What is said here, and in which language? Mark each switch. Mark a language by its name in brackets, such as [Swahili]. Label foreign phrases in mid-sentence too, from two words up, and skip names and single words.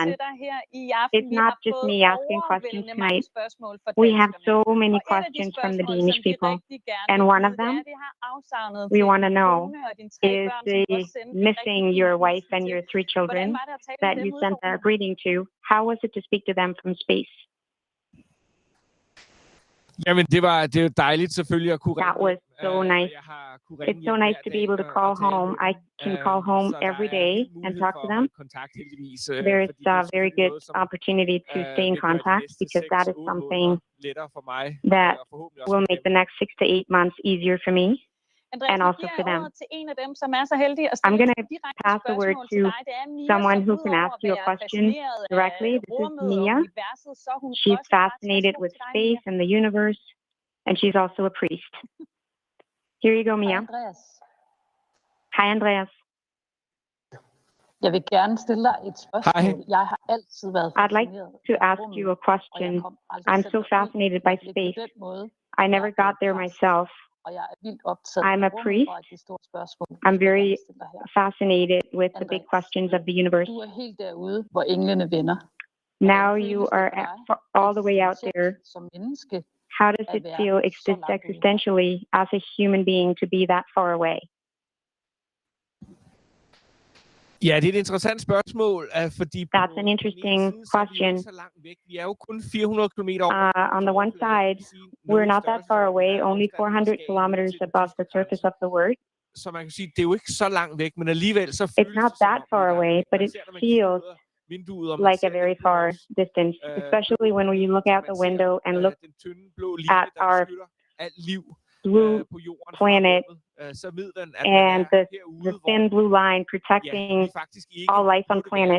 [English] It's not just me asking questions tonight. We have so many questions from the Danish people. And one of them, we want to know, is the missing your wife and your 3 children that you sent a greeting to? How was it to speak to them from space? [Danish] Jamen, det er dejligt selvfølgelig at kunne [English] That was so nice. It's so nice to be able to call home. I can call home every day and talk to them. There's a very good opportunity to stay in contact because that is something that will make the next 6 to 8 months easier for me. And also for them. I'm going to pass the word to someone who can ask you a question directly. This is Mia. She's fascinated with space and the universe, and she's also a priest. Here you go, Mia. Hi, Andreas. [Danish] Jeg vil gerne stille dig et spørgsmål. Jeg har altid været [English] I'd like to ask you a question. I'm so fascinated by space. I never got there myself. I'm a priest. I'm very fascinated with the big questions of the universe. Now you are all the way out there. How does it feel existentially as a human being to be that far away? [Danish] Ja, det er et interessant spørgsmål, fordi [English] That's an interesting question. [Danish] så langt væk. Vi er jo kun 400 kilometer over. [English] On the one side, we're not that far away, only 400 kilometers above the surface of the Earth. [Danish] Så man kan sige, det er jo ikke så langt væk, men alligevel så [English] It's not that far away, but it feels like a very far distance, especially when we look out the window and look at our blue planet and the thin blue line protecting all life on planet.